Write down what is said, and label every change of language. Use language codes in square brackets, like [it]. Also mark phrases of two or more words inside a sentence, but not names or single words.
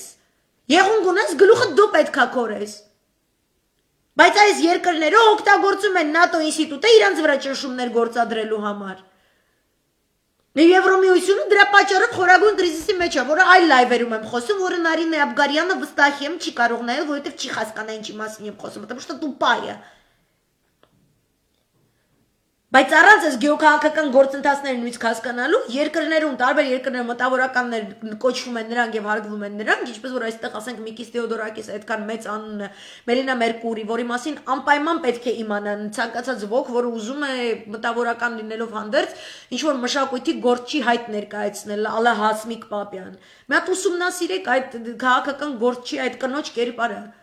[hy] Եղունգ ունես, գլուխը դու պետքա կորես։ Բայց այս երկրները օգտագործում են ՆԱՏՕ ինստիտուտը իրանց վրա ճնշումներ գործադրելու համար։ Եվրոմիությունը դրա պատճառով խորագույն կրիզիսի մեջ է, որը այլ լայվերում եմ խոսում, որը Նարինե Աբգարյանը վստահ եմ չի կարող նայել, որովհետև չի հասկանա ինչի մասին եմ խոսում, [ru] потому что тупая։ [hy] Բայց առանց այս գեոքաղաքական գործընթացները նույնիսկ հասկանալու երկրներում տարբեր երկրներ մտավորականներ կոչվում են նրանք եւ հարգվում են նրանք, ինչպես որ այստեղ ասենք Միկիս Թեոդորակիս այդքան մեծ անունը Մելինա Մերկուրի, որի մասին անպայման պետք է իմանան ցանկացած ոք, որը ուզում է մտավորական լինելով հանդերձ ինչ որ մշակույթի գործչի հայտ ներկայացնել, ալա Հասմիկ Պապյան։ Մի հատ ուսումնասիրեք այդ քաղաքական գործչի այդ կնոջ կերպարը։